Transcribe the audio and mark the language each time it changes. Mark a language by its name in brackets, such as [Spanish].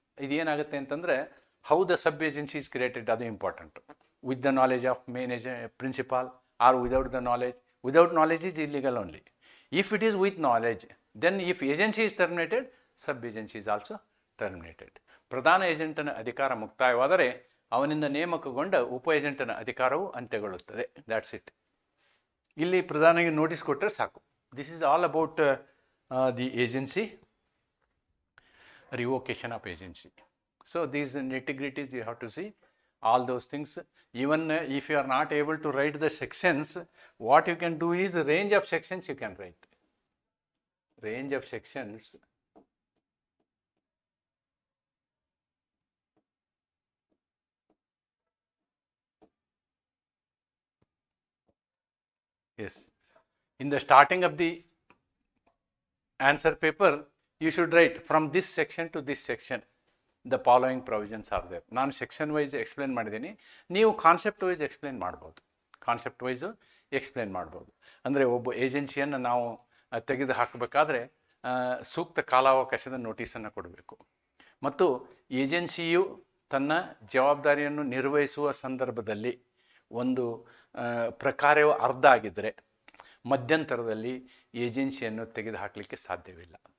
[Kannada] ಇದೇನಾಗುತ್ತೆ ಅಂತಂದರೆ, [English] how the sub agency is created, ಅದು important. With the knowledge of principal or without the knowledge. Without knowledge is illegal only. If it is with knowledge, then if agency is terminated, sub agency is also terminated. [Kannada] ಪ್ರಧಾನ ಏಜೆಂಟನ ಅಧಿಕಾರ ಮುಕ್ತಾಯವಾದರೆ ಅವನಿಂದ ನೇಮಕಗೊಂಡ ಉಪ ಏಜೆಂಟನ ಅಧಿಕಾರವು ಅಂತ್ಯಗೊಳ್ಳುತ್ತದೆ. [English] That's it. [Kannada] ಇಲ್ಲಿ ಪ್ರಧಾನಿಗೆ notice ಕೊಟ್ಟರೆ ಸಾಕು. [English] This is all about the agency, revocation of agency. So these nitty-gritties you have to see all those things. Even if you are not able to write the sections, what you can do is range of sections you can write. Range of sections. Yes. In the starting of the answer paper, you should write from this section to this section. The following provisions are there. [Kannada] ನಾನು section wise explain ಮಾಡಿದ್ದೀನಿ, ನೀವು concept wise explain ಮಾಡ್ಬೋದು. Concept wise explain ಮಾಡ್ಬೋದು. ಅಂದರೆ ಒಬ್ಬ ಏಜೆನ್ಸಿಯನ್ನು ನಾವು ತೆಗೆದು ಹಾಕಬೇಕಾದ್ರೆ ಸೂಕ್ತ ಕಾಲಾವಕಾಶದ ನೋಟಿಸನ್ನು ಕೊಡಬೇಕು. ಮತ್ತು ಏಜೆನ್ಸಿಯು ತನ್ನ ಜವಾಬ್ದಾರಿಯನ್ನು ನಿರ್ವಹಿಸುವ ಸಂದರ್ಭದಲ್ಲಿ ಒಂದು ಪ್ರಕಾರವು ಅರ್ಧ ಆಗಿದ್ದರೆ ಮಧ್ಯಂತರದಲ್ಲಿ ಏಜೆನ್ಸಿಯನ್ನು ತೆಗೆದು ಹಾಕಲಿಕ್ಕೆ ಸಾಧ್ಯವಿಲ್ಲ.